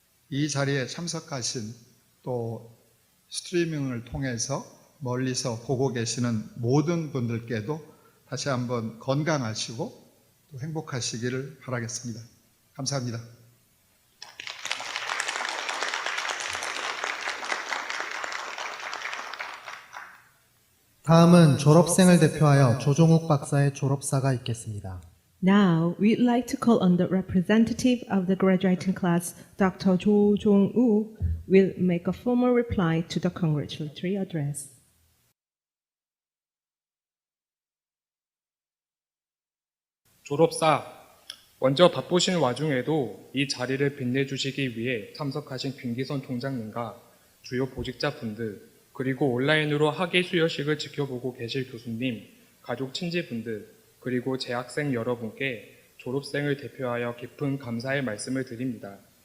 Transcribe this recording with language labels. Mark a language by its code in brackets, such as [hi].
[ko] 이 자리에 참석하신 또 스트리밍을 통해서 멀리서 보고 계시는 모든 분들께도 다시 한번 건강하시고 또 행복하시기를 바라겠습니다. 감사합니다. 다음은 졸업생을 대표하여 조종욱 박사의 졸업사가 있겠습니다. [en] Now, we'd like to call on the representative of the graduating class, Dr. Jo Jong-woo, will make a formal reply to the congratulatory address. [ko] 졸업사, 먼저 바쁘신 와중에도 이 자리를 빛내주시기 위해 참석하신 김기선 총장님과 주요 보직자분들, 그리고 온라인으로 학예 수여식을 지켜보고 계실 교수님, 가족 친지분들, 그리고 재학생 여러분께 졸업생을 대표하여 깊은 감사의 말씀을 드립니다.